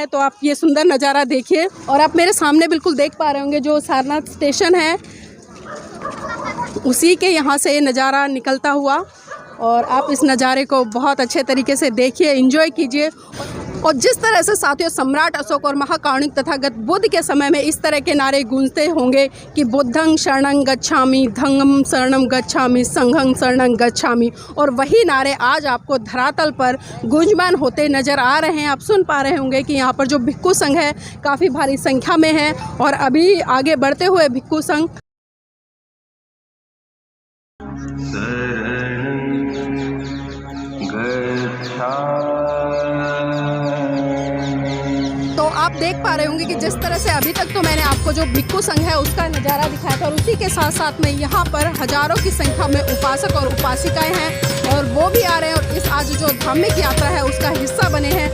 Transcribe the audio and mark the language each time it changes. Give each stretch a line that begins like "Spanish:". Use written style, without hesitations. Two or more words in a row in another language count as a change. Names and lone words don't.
Hindi: तो आप ये सुंदर नज़ारा देखिए। और आप मेरे सामने बिल्कुल देख पा रहे होंगे जो सारनाथ स्टेशन है, उसी के यहाँ से ये नज़ारा निकलता हुआ। और आप इस नज़ारे को बहुत अच्छे तरीके से देखिए, एंजॉय कीजिए। और जिस तरह से साथियों सम्राट अशोक और महाकारुणिक तथागत बुद्ध के समय में इस तरह के नारे गूंजते होंगे कि
Pali: बुद्धं शरणं गच्छामि, धम्मं शरणं गच्छामि, संघं शरणं गच्छामि,
Hindi: और वही नारे आज आपको धरातल पर गूंजमान होते नज़र आ रहे हैं। आप सुन पा रहे होंगे कि यहाँ पर जो भिक्खु संघ है काफ़ी भारी संख्या में है और अभी आगे बढ़ते हुए भिक्खु संघ तो आप देख पा रहे होंगे कि जिस तरह से अभी तक तो मैंने आपको जो भिक्खु संघ है उसका नज़ारा दिखाया था, और उसी के साथ साथ में यहाँ पर हजारों की संख्या में उपासक और उपासिकाएं हैं और वो भी आ रहे हैं और इस आज जो धार्मिक यात्रा है उसका हिस्सा बने हैं।